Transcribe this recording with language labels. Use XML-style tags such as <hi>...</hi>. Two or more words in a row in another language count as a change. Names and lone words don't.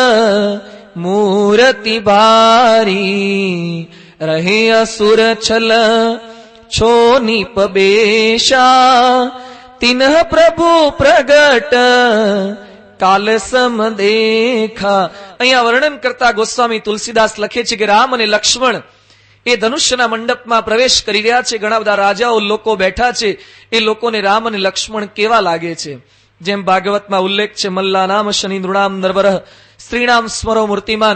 <awa>मूर्ति भारी रहे असुर छल छो निप बेशा तिन्ह प्रभु प्रगट काल सम देखा.</awa> <gu>અહીંયા વર્ણન કરતા ગોસ્વામી તુલસીદાસ લખે છે કે રામ અને લક્ષ્મણ એ ધનુષ્યના મંડપમાં પ્રવેશ કરી રહ્યા છે. ઘણા બધા રાજાઓ લોકો બેઠા છે. એ લોકોને રામ અને લક્ષ્મણ કેવા લાગે છે? જેમ ભાગવતમાં ઉલ્લેખ છે,</gu> <sa>मल्ला नाम शनि नृणाम नरवरः स्त्रीणाम स्मरो मूर्तिमान.</sa>